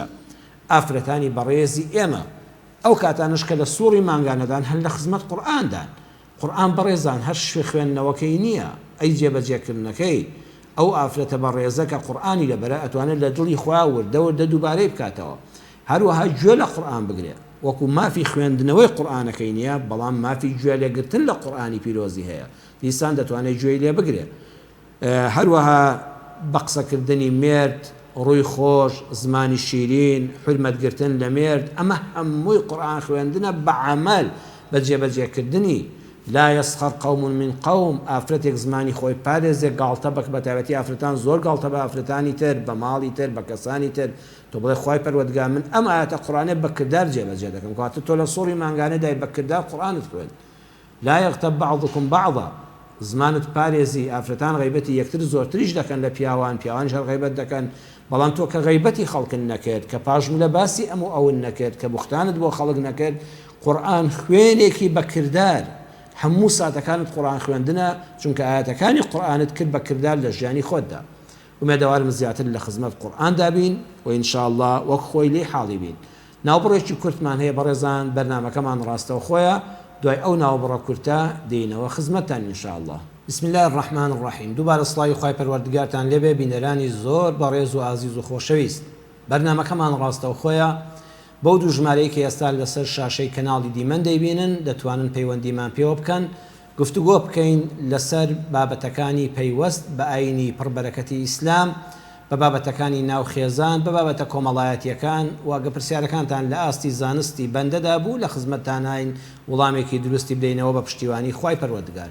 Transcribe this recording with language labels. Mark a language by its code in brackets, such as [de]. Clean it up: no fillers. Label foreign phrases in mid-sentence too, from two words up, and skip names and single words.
[ckb] ئافرەتانی بەڕێزی ئێمە ئەو کاتانش کە لە سوڕی مانگانەدان هەر لە خزمەت قورئاندان، قورئان بەڕێزان هەر شوێ خوێندنەوەکەی نییە، ئەی جێبەجێکردنەکەی ئەو ئافرەتە بەڕێزە کە قورئانی لەبەرە ئەتوانێت لە دڵی خوا وردە دووبارەی بکاتەوە، هەروەها گوێ لە قورئان بگرێ، وەکو مافی خوێندنەوەی قورئانەکەی نییە، بەڵام مافی گوێ لێگرتن لە قورئانی پیرۆزی هەیە، دیسان دەتوانێت گوێی لێ بگرێ. هەروەها بە قسەکردنی مێرد، ڕووی خۆش، زمانی شیرین، حرمەتگرتن لە مێرد، ئەمە هەمووی قورئان خوێندنە بە عەمەل، بە جێبەجێکردنی. [ar] لا يسخر قوم من قوم، [ckb] ئافرەتێک زمانی خۆی پارێزێک گاڵتە بە تایبەتی ئافرەتان زۆر گاڵتە بە ئافرەتانی تر، بە ماڵی تر، بە کەسانی تر، تۆ بڵێ خوای پەروەردگار من ئەم ئاەتە قورئانێ بە کردار جێبەجێ دەکەم، کەواتە تۆ لە سوڕی مانگانەدای بە کردار قورئانت خوێن. [ar] لا يغتب بعضكم بعضا، [ckb] زمانت پارێزی، ئافرەتان غیبەتی یەکتر زۆرتریش دەکەن لە پیاوان، پیاوانش هەر غیبەت دەکەن، بەڵام تۆ کە غیبەتی خەڵکن نەکرد، کە پاشم لە باسی ئەموو ئەون نەکرد، کە بوختانت بۆ خەڵک نەکرد، قورئان خوێنێکی بە کردار، هەموو ساتەکانت قورئان خوێندنە، چونکە ئاەتەکانی قورئانت کرد بە کردار لە ژیانی خۆتدا. ومێدەوارم زیاتر لە خزمەت قورئاندا بین و ئینشاءالله وەک خۆی لێ حاڵی بین. ناوبڕێکی کورتمان هەیە بەڕێزان، بەرنامەکەمان ڕاستەوە خۆیە، دوای ئەو ناوبڕە کورتە دێینەوە خزمەتتان ئینشاءالله. [ar] بسم الله الرحمن الرحیم. [ckb] دووبارە سڵاوی خوای پەروەردگارتان لێبێ، بینەرانی زۆر بەڕێز و ئازیز و خۆشەویست. بەرنامەکەمان ڕاستەوە خۆیە، بەو دوو ژمارەی کە ئێستا لەسەر شاشەی کەناڵی دیمەن دەیبینن دەتوانن پەیوەندیمان پێوە بکەن، گفتوگۆ بکەین لەسەر بابەتەکانی پەیوەست بە ئاینی پڕبەرەکەتی ئیسلام، بە بابەتەکانی ناوخێزان، بە بابەتە کۆمەڵایەتیەکان، واگە پرسیارەکانتان لە ئاستی زانستی بەندەدا بوو لە خزمەتتان هاین وەڵامێکی دروستی بدەینەوە بە پشتیوانی خوای پەروەردگار.